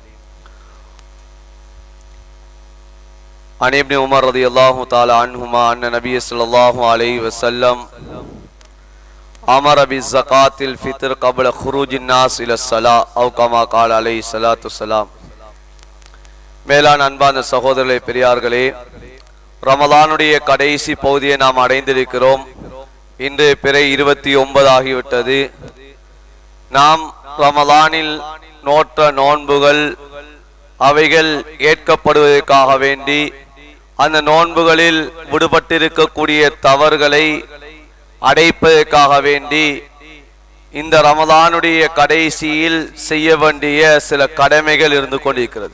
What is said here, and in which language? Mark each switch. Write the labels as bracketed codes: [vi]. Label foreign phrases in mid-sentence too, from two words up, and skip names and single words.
[ar] عن ابن عمر رضي الله تعالى عنهما أن النبي صلى الله عليه وسلم أمر بالزكاة الفطر قبل خروج الناس إلى الصلاة أو كما قال عليه الصلاة والسلام. [ta] மேலான அன்பான சகோதரர்களே, பெரியார்களே, ரமலானுடைய கடைசி பகுதியை நாம் அடைந்திருக்கிறோம். இன்று பிறை 29 ஆகிவிட்டது. நாம் ரமலானில் நோற்ற நோன்புகள் அவைகள் ஏற்கப்படுவதற்காக வேண்டி, அந்த நோன்புகளில் விடுபட்டிருக்கக்கூடிய தவறுகளை அடைப்பதற்காக வேண்டி இந்த ரமலானுடைய கடைசியில் செய்ய வேண்டிய சில கடமைகள் இருந்து கொண்டிருக்கிறது.